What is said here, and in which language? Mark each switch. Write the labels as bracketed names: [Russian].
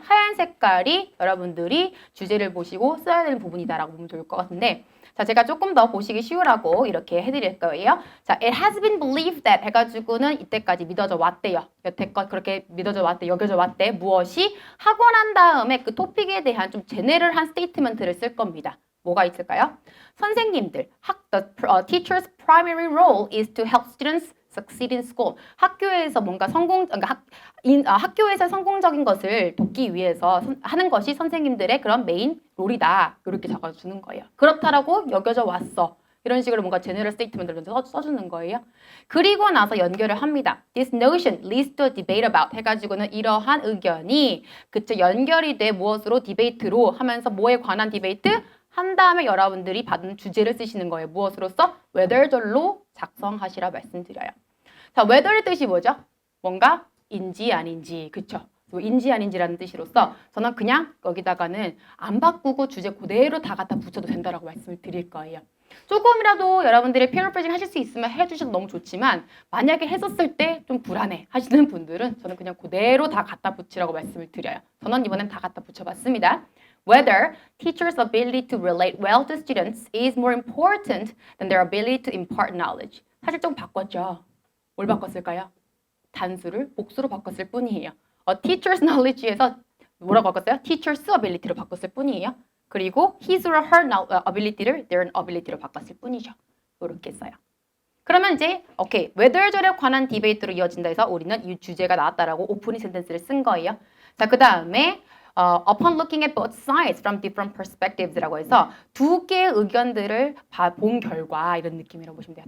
[Korean] 하얀 색깔이 여러분들이 주제를 보시고 써야 되는 부분이다라고 보면 좋을 것 같은데 자, 제가 조금 더 보시기 쉬우라고 이렇게 해드릴 거예요. 자, [English] it has been believed that [Korean] 해가지고는 이때까지 믿어져 왔대요. 여태껏 그렇게 믿어져 왔대, 여겨져 왔대. 무엇이? 하고 난 다음에 그 토픽에 대한 좀 제네럴한 스테이트먼트를 쓸 겁니다. 뭐가 있을까요? [English] 선생님들, the teacher's primary role is to help students succeed in school. [Korean] 학교에서 뭔가 학교에서 성공적인 것을 돕기 위해서 하는 것이 선생님들의 그런 메인 롤이다. 이렇게 적어주는 거예요. 그렇다라고 여겨져 왔어. 이런 식으로 뭔가 제너럴 스테이트먼트를 써주는 거예요. 그리고 나서 연결을 합니다. [English] This notion leads to a debate about [Korean] 해가지고는 이러한 의견이 그쵸 연결이 돼 무엇으로 디베이트로 하면서 뭐에 관한 디베이트? 한 다음에 여러분들이 받은 주제를 쓰시는 거예요. 무엇으로써? whether절로 작성하시라 말씀드려요. 자, whether의 뜻이 뭐죠? 뭔가 인지 아닌지, 그쵸? 인지 아닌지라는 뜻으로서 저는 그냥 여기다가는 안 바꾸고 주제 그대로 다 갖다 붙여도 된다라고 말씀을 드릴 거예요. 조금이라도 여러분들이 페어프레이징 하실 수 있으면 해주셔도 너무 좋지만 만약에 했었을 때 좀 불안해 하시는 분들은 저는 그냥 그대로 다 갖다 붙이라고 말씀을 드려요. 저는 이번엔 다 갖다 붙여봤습니다. [English] Whether teachers' ability to relate well to students is more important than their ability to impart knowledge. [Korean] 사실 좀 바꿨죠. 뭘 바꿨을까요? 단수를 복수로 바꿨을 뿐이에요. teacher's knowledge에서 뭐라고 바꿨어요? teacher's ability로 바꿨을 뿐이에요. 그리고 his or her ability를 their ability로 바꿨을 뿐이죠. 이렇게 써요. 그러면 이제 오케이 whether절에 관한 디베이트로 이어진다 해서 우리는 이 주제가 나왔다라고 오프닝 센텐스를 쓴 거예요. 자, 그 다음에 [English] upon looking at both sides from different perspectives [Korean] 라고 해서 두 개의 의견들을 본 결과 이런 느낌이라고 보시면 돼요.